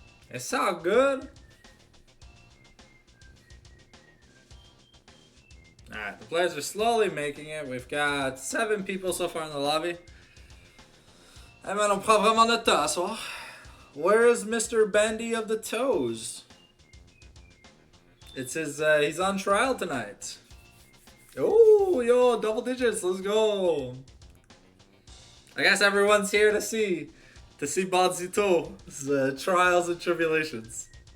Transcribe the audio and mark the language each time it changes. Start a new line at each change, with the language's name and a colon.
English: It's all good. Alright, the players are slowly making it. We've got 7 people so far in the lobby.
French: Eh ben, on prend vraiment notre temps, soir.
English: Where is Mr. Bandy of the Toes? It says he's on trial tonight. Oh, yo, double digits. Let's go. I guess everyone's here to see B03's trials and tribulations.